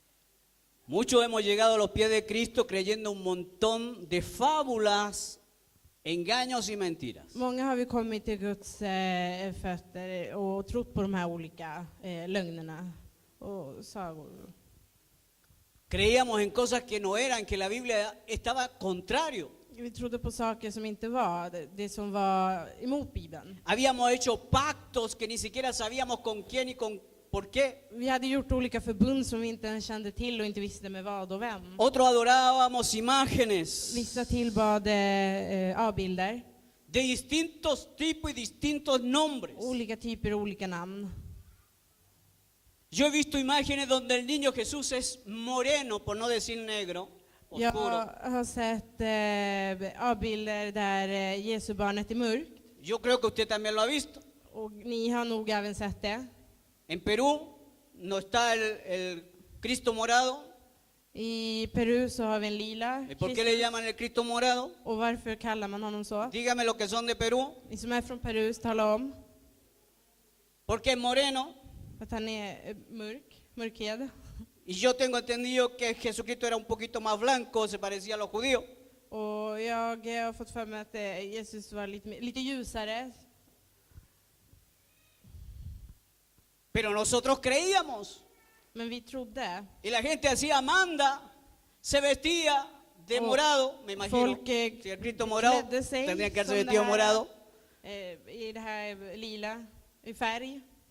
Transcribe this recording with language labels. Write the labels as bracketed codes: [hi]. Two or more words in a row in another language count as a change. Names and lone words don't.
[es] Muchos hemos llegado a los pies de Cristo creyendo un montón de fábulas engaños y mentiras. [sv] Många har vi kommit till Guds fötter och trott på de här olika lögnerna och sagor. [es] Creíamos en cosas que no eran, que la Biblia estaba contrario. [sv] Vi trodde på saker som inte var det som var emot Bibeln. [es] Habíamos hecho pactos que ni siquiera sabíamos con quién y con por qué. [sv] Vi hade gjort olika förbund som vi inte ens kände till och inte visste med vad och vem. [es] Otros adorábamos imágenes [sv] Vissa tillbad avbilder, [es] de distintos tipos y distintos nombres. [sv] olika typer och olika namn. [es] Yo he visto imágenes donde el niño Jesús es moreno, por no decir negro, [sv] Jag [es] oscuro. [sv] har sett avbilder där Jesu barnet är mörkt. [es] Yo creo que usted también lo ha visto. [sv] Och ni har nog även sett det. [es] En Perú no está el Cristo morado. [sv] I Peru så har vi en lila [es] ¿Y por qué le llaman el Cristo morado? [sv] Och varför kallar man honom så? [es] Dígame los que son de Perú. [sv] Ni som är från Peru, tala om [es] Porque es moreno. [sv] att han är mörkhyad. [es] Y yo tengo entendido que Jesucristo era un poquito más blanco, se parecía a los judíos. [sv] Och jag har fått för mig att Jesus var lite ljusare. [es] Pero nosotros creíamos. [sv] Men vi trodde. [es] Y la gente hacía manda, se vestía de [sv] Och [es] morado, me imagino. [sv] folk [es] Si el Cristo morado, [sv] klädde sig [es] tendría que haberse [sv] som det [es] vestido [sv] här, [es] morado. [sv] I det här lila, i färg.